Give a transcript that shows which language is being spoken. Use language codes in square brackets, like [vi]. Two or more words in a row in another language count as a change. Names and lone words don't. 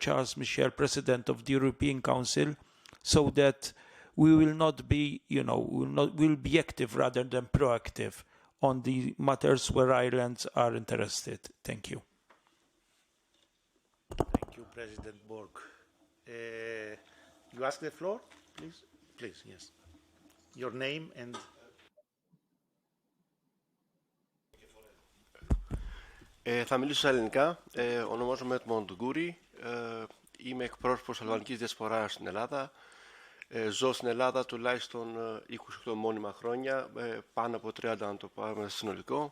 [en] Charles Michel, President of the European Council, so that we will not be, we'll be active rather than proactive on the matters where islands are interested. Thank you. Thank you, President Borg. You ask the floor, please? Please, yes. Your name and... [el] Θα μιλήσω στα ελληνικά. Ονομάζομαι Έτμοντ Γκούρι. Είμαι εκπρόσωπος αλβανικής διασποράς στην Ελλάδα. Ζω στην Ελλάδα τουλάχιστον 28 μόνιμα χρόνια, πάνω από 30 αν το πάρουμε συνολικό.